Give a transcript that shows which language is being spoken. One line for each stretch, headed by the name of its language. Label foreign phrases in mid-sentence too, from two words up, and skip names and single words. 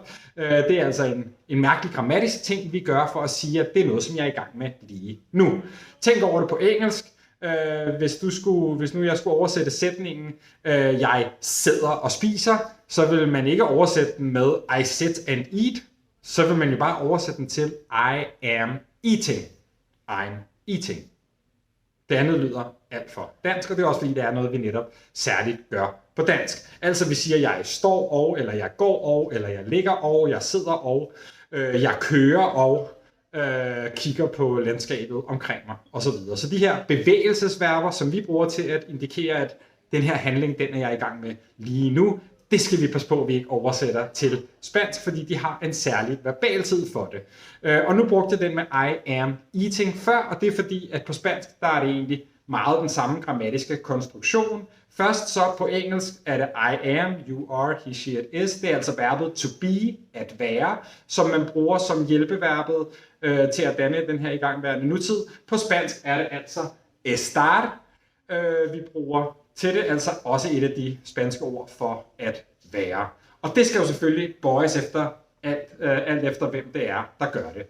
Danish: Det er altså en mærkelig grammatisk ting, vi gør for at sige, at det er noget, som jeg er i gang med lige nu. Tænk over det på engelsk. Hvis nu jeg skulle oversætte sætningen, jeg sidder og spiser, så vil man ikke oversætte den med
English: I sit and eat.
Danish: Så vil man jo bare oversætte den til
English: I am eating. I'm eating.
Danish: Det andet lyder alt for dansk, og det er også fordi, det er noget, vi netop særligt gør på dansk. Altså vi siger, jeg står og, eller jeg går og, eller jeg ligger og, jeg sidder og, jeg kører og, kigger på landskabet omkring mig, osv. Så de her bevægelsesverber, som vi bruger til at indikere, at den her handling, den er jeg i gang med lige nu, det skal vi passe på, at vi ikke oversætter til spansk, fordi de har en særlig verbaltid for det. Og nu brugte jeg den med
English: I am eating
Danish: før, og det er fordi, at på spansk, der er det egentlig meget den samme grammatiske konstruktion. Først så på engelsk er det
English: I am, you are, he, she, it is.
Danish: Det er altså verbet
English: to be,
Danish: at være, som man bruger som hjælpeverbet til at danne den her igangværende nutid. På spansk er det altså estar, vi bruger til det, altså også et af de spanske ord for at være. Og det skal jo selvfølgelig bøjes efter alt efter, hvem det er, der gør det.